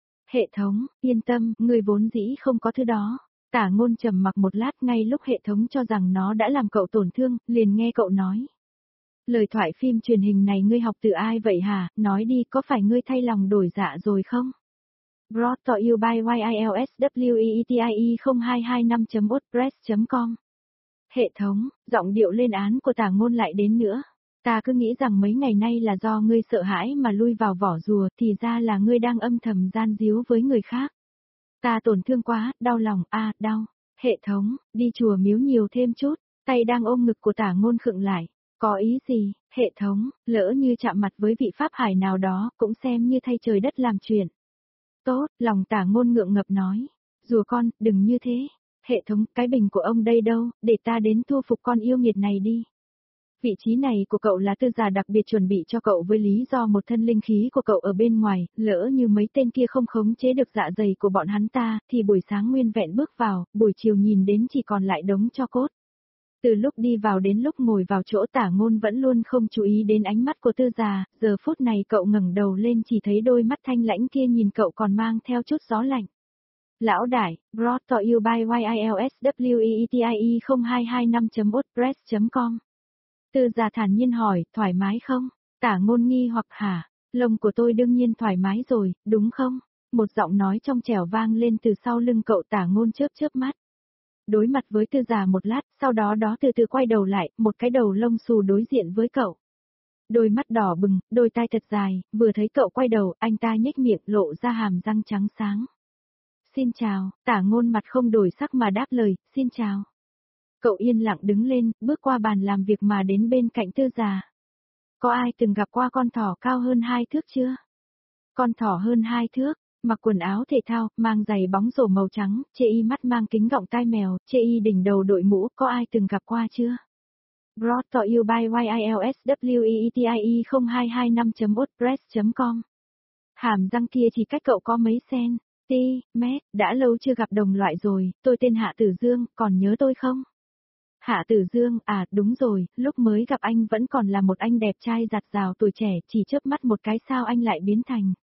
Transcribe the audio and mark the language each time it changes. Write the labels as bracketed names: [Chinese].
[Vietnamese] Hệ thống, yên tâm, người vốn dĩ không có thứ đó. Tả Ngôn trầm mặc một lát ngay lúc hệ thống cho rằng nó đã làm cậu tổn thương, liền nghe cậu nói. Lời thoại phim truyền hình này ngươi học từ ai vậy hả, nói đi có phải ngươi thay lòng đổi dạ rồi không? [English] Brought to you by YILSWEETIE0225.wordpress.com. [Vietnamese] Hệ thống, giọng điệu lên án của Tả Ngôn lại đến nữa. Ta cứ nghĩ rằng mấy ngày nay là do ngươi sợ hãi mà lui vào vỏ rùa, thì ra là ngươi đang âm thầm gian díu với người khác. Ta tổn thương quá, đau lòng, a đau. Hệ thống, đi chùa miếu nhiều thêm chút, tay đang ôm ngực của Tả Ngôn khựng lại. Có ý gì, hệ thống, lỡ như chạm mặt với vị pháp hải nào đó, cũng xem như thay trời đất làm chuyện. Tốt, lòng Tả Ngôn ngượng ngập nói. Dù con, đừng như thế. Hệ thống, cái bình của ông đây đâu, để ta đến thu phục con yêu nghiệt này đi. Vị trí này của cậu là Tư Già đặc biệt chuẩn bị cho cậu với lý do một thân linh khí của cậu ở bên ngoài, lỡ như mấy tên kia không khống chế được dạ dày của bọn hắn ta, thì buổi sáng nguyên vẹn bước vào, buổi chiều nhìn đến chỉ còn lại đống cho cốt. Từ lúc đi vào đến lúc ngồi vào chỗ Tả Ngôn vẫn luôn không chú ý đến ánh mắt của Tư Già, giờ phút này cậu ngẩng đầu lên chỉ thấy đôi mắt thanh lãnh kia nhìn cậu còn mang theo chút gió lạnh. Lão đại, [English] brought to you by YILSWEETIE0225.wordpress.com. [Vietnamese] Tư Già thản nhiên hỏi, thoải mái không? Tả Ngôn nghi hoặc hả? Lông của tôi đương nhiên thoải mái rồi, đúng không? Một giọng nói trong trẻo vang lên từ sau lưng cậu Tả Ngôn chớp chớp mắt. Đối mặt với Tư Già một lát, sau đó đó từ từ quay đầu lại, một cái đầu lông xù đối diện với cậu. Đôi mắt đỏ bừng, đôi tai thật dài, vừa thấy cậu quay đầu, anh ta nhếch miệng lộ ra hàm răng trắng sáng. Xin chào, Tả Ngôn mặt không đổi sắc mà đáp lời, xin chào. Cậu yên lặng đứng lên, bước qua bàn làm việc mà đến bên cạnh Tư Già. Có ai từng gặp qua con thỏ cao hơn 2 thước chưa? Con thỏ hơn 2 thước, mặc quần áo thể thao, mang giày bóng rổ màu trắng, chê y mắt mang kính gọng tai mèo, chê y đỉnh đầu đội mũ, có ai từng gặp qua chưa? [English] Brought to you by YILSWEETIE0225.wordpress.com. [Vietnamese] Hàm răng kia chỉ cách cậu có mấy sen, ti, mét, đã lâu chưa gặp đồng loại rồi, tôi tên Hạ Tử Dương, còn nhớ tôi không? Hạ Tử Dương, à, đúng rồi, lúc mới gặp anh vẫn còn là một anh đẹp trai giặt rào tuổi trẻ, chỉ chớp mắt một cái sao anh lại biến thành.